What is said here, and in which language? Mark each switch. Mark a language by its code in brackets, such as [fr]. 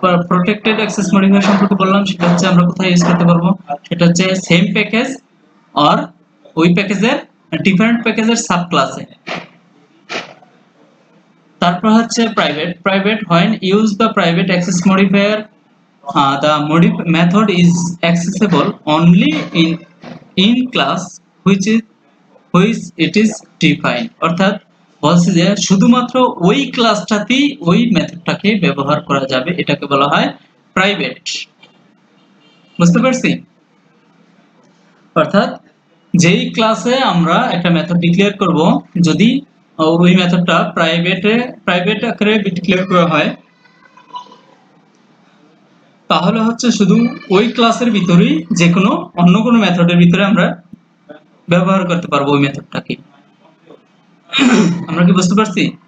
[bn] Protected access modifier সম্পর্কে বললাম সেটা হচ্ছে আমরা কোথায় ইউজ করতে পারবো, সেটা হচ্ছে সেম প্যাকেজ আর ওই প্যাকেজের ডিফারেন্ট প্যাকেজের সাব ক্লাসে। তারপর হচ্ছে private. [en] private when use the private access modifier the method is accessible only in class which it is defined, [bn] অর্থাৎ বলছে যে শুধুমাত্র ওই ক্লাসটাতেই ওই মেথডটাকে ব্যবহার করা যাবে, এটাকে বলা হয় প্রাইভেট। বুঝতে পারছি? অর্থাৎ যেই ক্লাসে আমরা একটা মেথড ডিক্লেয়ার করব, যদি ওই মেথডটা প্রাইভেট আকারে ডিক্লেয়ার করা হয়, তাহলে হচ্ছে শুধু ওই ক্লাসের ভিতরেই যে কোনো অন্য কোনো মেথডের ভিতরে আমরা ব্যবহার করতে পারবো ওই মেথডটাকে। আমরা কি বুঝতে পারছি?